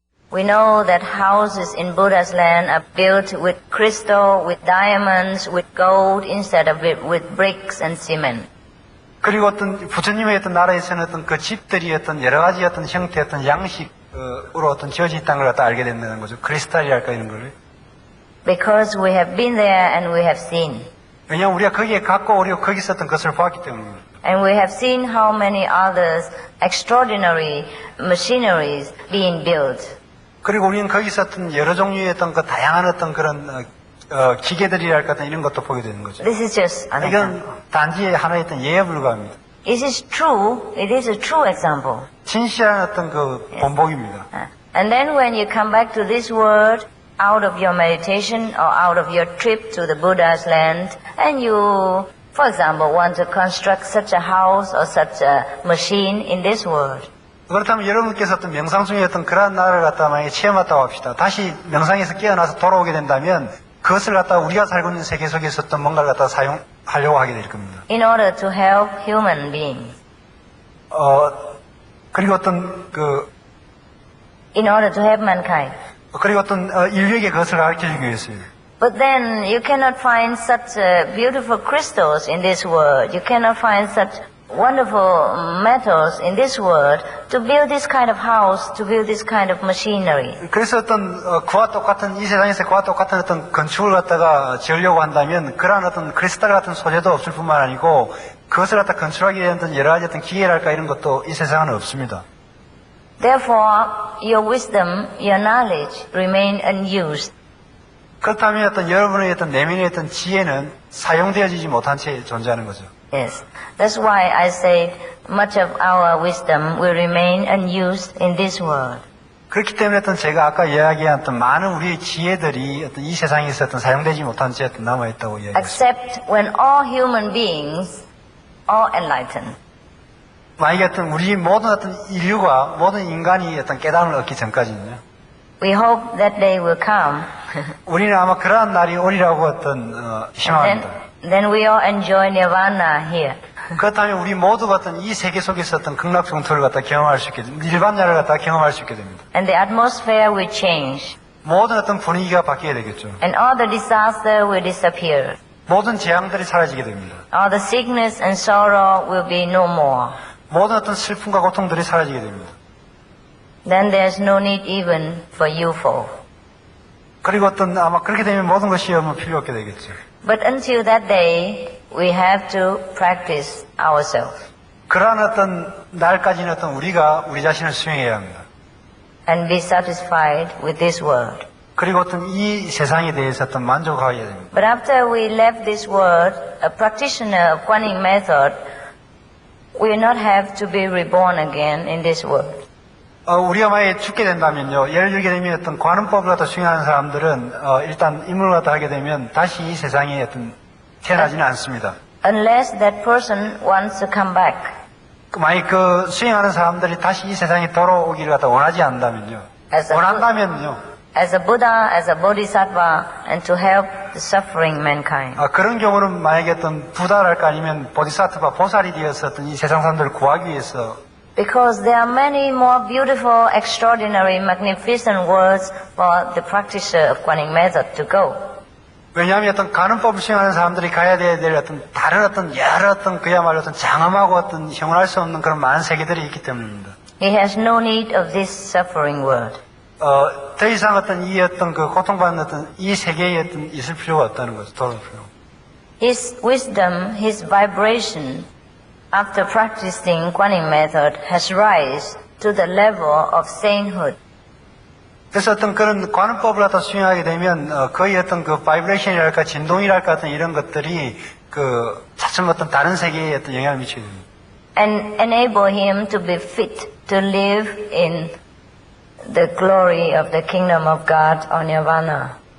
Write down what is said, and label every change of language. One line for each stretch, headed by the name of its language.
English: We know that houses in Buddha's land are built with crystal, with diamonds, with gold, instead of with bricks and cement.
Korean: 그리고 어떤 부처님의 어떤 나라에서는 어떤 그 집들이 어떤 여러 가지 어떤 형태, 어떤 양식으로 어떤 지어져 있다는 걸 갖다 알게 된다는 거죠. 크리스탈이랄까 이런 걸.
English: Because we have been there and we have seen.
Korean: 왜냐하면 우리가 거기에 갖고 우리가 거기 있었던 것을 보았기 때문입니다.
English: And we have seen how many others extraordinary machineries being built.
Korean: 그리고 우리는 거기 있었던 여러 종류의 어떤 그 다양한 어떤 그런 기계들이랄까 이런 것도 보게 되는 거죠.
English: This is just an
Korean: 이건
English: example.
Korean: 단지 하나의 어떤 예에 불과합니다.
English: It is true. It is a true example.
Korean: 진실한 어떤 그 본보기입니다.
English: And then when you come back to this world, out of your meditation or out of your trip to the Buddha's land, and you, for example, want to construct such a house or such a machine in this world.
Korean: 그렇다면 여러분께서 어떤 명상 중에 어떤 그러한 나라를 갖다 만약에 체험했다고 합시다. 다시 명상에서 깨어나서 돌아오게 된다면 그것을 갖다 우리가 살고 있는 세계 속에서 어떤 뭔가를 갖다 사용하려고 하게 될 겁니다.
English: In order to help human beings.
Korean: 그리고 어떤
English: In order to help mankind.
Korean: 그리고 어떤 인류에게 그것을 가르쳐주기 위해서요.
English: But then you cannot find such beautiful crystals in this world. You cannot find such wonderful metals in this world to build this kind of house, to build this kind of machinery.
Korean: 그래서 어떤 그와 똑같은 이 세상에서 그와 똑같은 어떤 건축을 갖다가 지으려고 한다면 그러한 어떤 크리스탈 같은 소재도 없을 뿐만 아니고 그것을 갖다 건축하기 위한 어떤 여러 가지 어떤 기계랄까 이런 것도 이 세상에는 없습니다.
English: Therefore, your wisdom, your knowledge remain unused.
Korean: 그렇다면 어떤 여러분의 어떤 내면의 어떤 지혜는 사용되어지지 못한 채 존재하는 거죠.
English: Yes. That's why I say much of our wisdom will remain unused in this world.
Korean: 그렇기 때문에 어떤 제가 아까 이야기한 어떤 많은 우리의 지혜들이 어떤 이 세상에서 어떤 사용되지 못한 채 어떤 남아있다고 이야기했습니다.
English: Except when all human beings are enlightened.
Korean: 만약에 어떤 우리 모든 어떤 인류가 모든 인간이 어떤 깨달음을 얻기 전까지는요.
English: We hope that day will come.
Korean: 우리는 아마 그러한 날이 오리라고 어떤 희망합니다.
English: Then we all enjoy nirvana here.
Korean: 그렇다면 우리 모두가 어떤 이 세계 속에서 어떤 극락성토를 갖다 경험할 수 있게 됩니다. 일반야를 갖다 경험할 수 있게 됩니다.
English: And the atmosphere will change.
Korean: 모든 어떤 분위기가 바뀌게 되겠죠.
English: And all the disaster will disappear.
Korean: 모든 재앙들이 사라지게 됩니다.
English: All the sickness and sorrow will be no more.
Korean: 모든 어떤 슬픔과 고통들이 사라지게 됩니다.
English: Then there's no need even for UFO.
Korean: 그리고 어떤 아마 그렇게 되면 모든 것이 필요 없게 되겠죠.
English: But until that day, we have to practice ourselves.
Korean: 그러한 어떤 날까지는 어떤 우리가 우리 자신을 수행해야 합니다.
English: And be satisfied with this world.
Korean: 그리고 어떤 이 세상에 대해서 어떤 만족하게 됩니다.
English: But after we left this world, a practitioner of Kuan Yin method will not have to be reborn again in this world.
Korean: 우리가 만약에 죽게 된다면요, 예를 들게 되면 어떤 관음법을 갖다 수행하는 사람들은 일단 임무를 갖다 하게 되면 다시 이 세상에 어떤 태어나지는 않습니다.
English: Unless that person wants to come back.
Korean: 만약 그 수행하는 사람들이 다시 이 세상에 돌아오기를 갖다 원하지 않는다면요, 원한다면요,
English: as a Buddha, as a Bodhisattva, and to help the suffering mankind.
Korean: 그런 경우는 만약에 어떤 부다랄까 아니면 보디사트바 보살이 되어서 어떤 이 세상 사람들을 구하기 위해서
English: Because there are many more beautiful, extraordinary, magnificent worlds for the practitioner of Kuan Yin method to go.
Korean: 왜냐하면 어떤 가는법을 수행하는 사람들이 가야 될 어떤 다른 어떤 여러 어떤 그야말로 어떤 장엄하고 어떤 형언할 수 없는 그런 많은 세계들이 있기 때문입니다.
English: He has no need of this suffering world.
Korean: 더 이상 어떤 이 어떤 그 고통받는 어떤 이 세계에 어떤 있을 필요가 없다는 거죠. 돌아올 필요.
English: His wisdom, his vibration, after practicing Kuan Yin method, has rise to the level of sainthood.
Korean: 그래서 어떤 그런 관음법을 갖다 수행하게 되면 거의 어떤 그 바이브레이션이랄까 진동이랄까 어떤 이런 것들이 그 차츰 어떤 다른 세계에 어떤 영향을 미치게 됩니다.
English: And enable him to be fit to live in the glory of the kingdom of God or nirvana.